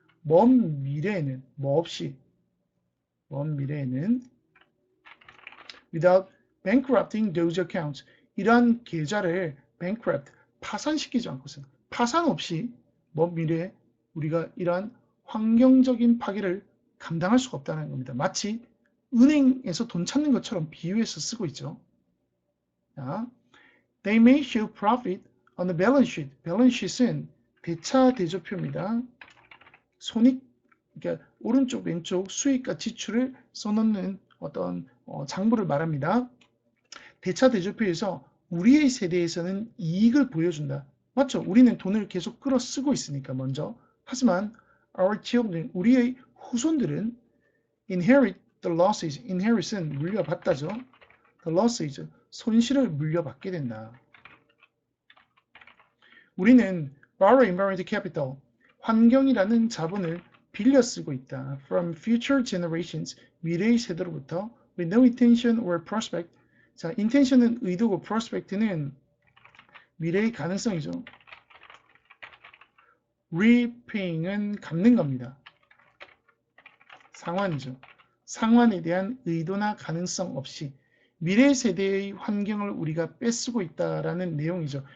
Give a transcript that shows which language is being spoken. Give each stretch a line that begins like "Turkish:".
Korean: 먼 미래에는 뭐 없이 먼 미래에는
English: without bankrupting those accounts
Korean: 이러한 계좌를 bankrupt 파산시키지 않고서 파산 없이 먼 미래에 우리가 이러한 환경적인 파괴를 감당할 수가 없다는 겁니다. 마치 은행에서 돈 찾는 것처럼 비유해서 쓰고 있죠.
English: 자, they may show profit on the balance sheet.
Korean: balance sheet은 대차대조표입니다. 손익, 그러니까 오른쪽 왼쪽 수익과 지출을 써놓는 어떤 장부를 말합니다. 대차대조표에서 우리의 세대에서는 이익을 보여준다. 맞죠? 우리는 돈을 계속 끌어 쓰고 있으니까 먼저. 하지만
English: our children,
Korean: 우리의 후손들은
English: inherit the losses.
Korean: inherit은 물려받다죠. the losses, 손실을 물려받게 된다. 우리는
English: borrow environmental capital,
Korean: 환경이라는 자본을 빌려 쓰고 있다.
English: from future generations,
Korean: 미래의 세대로부터
English: with no intention or prospect.
Korean: 자, intention은 의도고 prospect는 미래의 가능성이죠. repaying은 갚는 겁니다. 상환이죠. 상환에 대한 의도나 가능성 없이 미래 세대의 환경을 우리가 뺏쓰고 있다라는 내용이죠.